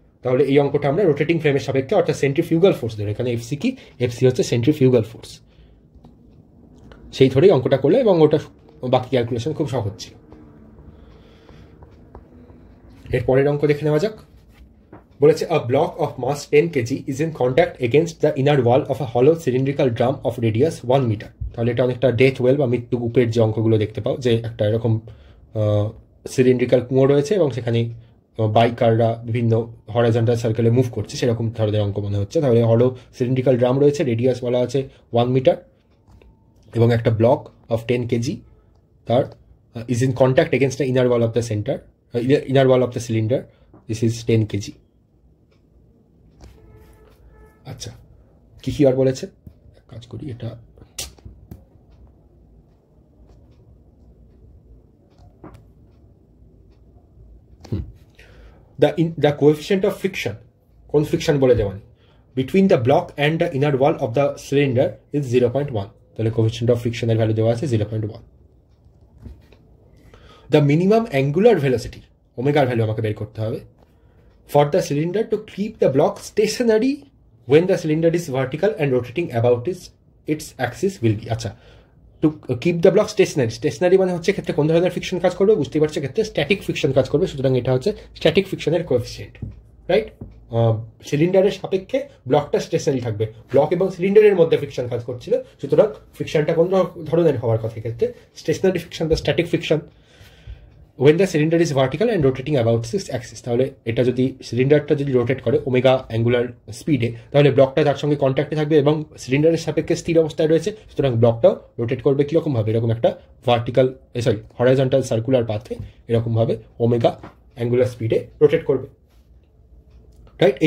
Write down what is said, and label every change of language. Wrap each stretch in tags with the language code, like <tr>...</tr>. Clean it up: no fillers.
<bn>তাহলে এই অঙ্কটা আমরা রোটেটিং ফ্রেমের সাপেক্ষে, অর্থাৎ সেন্ট্রিফিউগাল ফোর্স ধরে, এখানে এফসি কি? এফসি হচ্ছে সেন্ট্রিফিউগাল ফোর্স, সেই ধরেই অঙ্কটা করলে, এবং ওটা বাকি ক্যালকুলেশন খুব সহজ ছিল। এর পরের অঙ্ক দেখে নেওয়া যাক। বলেছে</bn> <en>a block of mass 10 kg is in contact against the inner wall of a hollow cylindrical drum of radius 1 meter.</en> <bn>তাহলে এটা অনেকটা ডেথ ওয়েল বা মৃত্যু কূপের যে অঙ্কগুলো দেখতে পাও, যে একটা এরকম সিলিন্ড্রিক্যাল কুঁয়ো রয়েছে এবং সেখানে বাইকাররা বিভিন্ন হরাইজন্টাল সার্কেলে মুভ করছে, সেরকম ধরনের অঙ্ক মনে হচ্ছে। তাহলে হলো সিলিন্ড্রিক্যাল ড্রাম রয়েছে, রেডিয়াস বলা আছে 1 মিটার, এবং একটা ব্লক অফ 10 কেজি তার</bn> <en>is in contact against the inner wall of the inner wall of the cylinder. This is 10 kg.</en> <bn>আচ্ছা, কি আর বলেছে? কাজ করি, এটা</bn> <en>the coefficient of friction,</en> <bn>কোন ফ্রিকশন বলে দেওয়া নেই,</bn> <en>between the block and the inner wall of the cylinder is 0.1.</en> <bn>তাহলে coefficient of friction এর ভ্যালু দেওয়া আছে 0.1.</bn> <en>The minimum angular velocity,</en> <bn>ওমেগার value আমাকে বের করতে হবে,</bn> <en>for the cylinder to keep the block stationary when the cylinder is vertical and rotating about its axis will be.</en> <bn>আচ্ছা,</bn> <en>to keep the block stationary</en> <bn>মানে হচ্ছে ক্ষেত্রে কোন ধরনের ফ্রিকশন কাজ করবে? বুঝতেই পারছে, ক্ষেত্রে স্ট্যাটিক ফ্রিকশন কাজ করবে। সুতরাং এটা হচ্ছে স্ট্যাটিক ফ্রিকশনের কোএফিসিয়েন্ট, রাইট? সিলিন্ডারের সাপেক্ষে ব্লকটা স্টেশনারি থাকবে, ব্লক এবং সিলিন্ডারের মধ্যে ফ্রিকশন কাজ করছিল, সুতরাং ফ্রিকশনটা কোন ধরনের হওয়ার কথা ক্ষেত্রে? স্টেশনারি ফ্রিকশন বা static friction</bn> <en>when the cylinder is vertical and rotating about its axis.</en> <bn>তাহলে এটা যদি সিলিন্ডারটা যদি রোটেট করে ওমেগা অ্যাঙ্গুলার স্পিডে, তাহলে ব্লকটা তার সঙ্গে কন্ট্যাক্টে থাকবে এবং সিলিন্ডারের সাপেক্ষে স্থির অবস্থায় রয়েছে, সুতরাং ব্লকটাও রোটেট করবে কীরকম ভাবে? এরকম একটা হরাইজন্টাল সার্কুলার পাথে এরকম ভাবে ওমেগা অ্যাঙ্গুলার স্পিডে রোটেট করবে, রাইট?</bn>